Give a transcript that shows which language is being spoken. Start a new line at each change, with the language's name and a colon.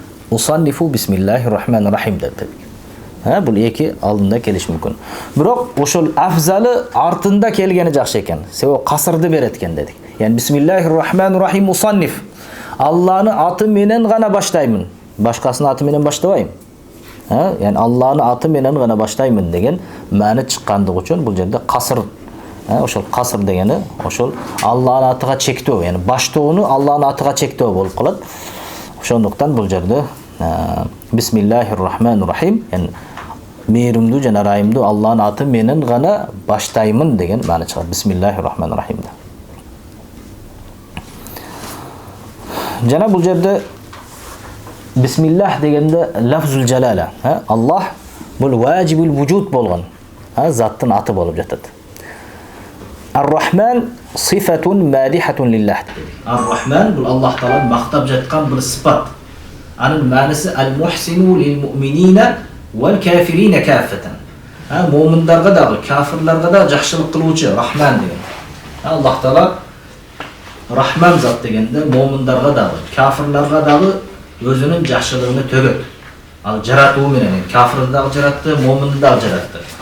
Arabic: Усаннифу бисмиллахир рахманир рахим деп.
Kyrgyz: Бул эки алдында келиш мүмкүн. Бирок ошол афзалы артында келгени жакшы экен. Себеби касырды берет экен дедик.
Arabic: Яни бисмиллахир рахманир рахим усанниф.
Kyrgyz: Алланы аты менен гана баштаймын. Башкасынын аты менен баштабайм. Яни Алланы аты менен гана баштаймын деген маани чыккандыгы үчүн бул жерде касыр. Ошол касыр дегени ошол Алланын атыга чектөө, яни баштоону Алланын атыга чектөө болуп калат. Ошондуктан бул жерде
Arabic: бисмиллахир рахманир рахим,
Kyrgyz: яни мээримдүү жана райымдуу Алланын аты менен гана баштаймын деген маани чыгат. Бисмиллахир рахманир рахимде. Жана бул жерде бисмиллах дегенде лафзул жалала. Аллах бул ваджибул вujud болгон. Заттын аты болуп жатат.
Arabic: Ар-Рахман сифатун мадихатун лиллах.
Kyrgyz: Ар-Рахман бул Аллах таала мактап жаткан бир сифат. Анын мааниси
Arabic: ал-мухсину лил-му'минина вал-кафирина каффатан.
Kyrgyz: Му'миндарга дагы, кафирларга да жакшылык кылуучу Рахман деген. Аллах таала Рахман зат дегенде му'миндарга дагы, кафирларга дагы өзүнүн жакшылыгын төгөт. Ал жаратуу менен кафирди дагы жаратты, му'минди дагы жаратты.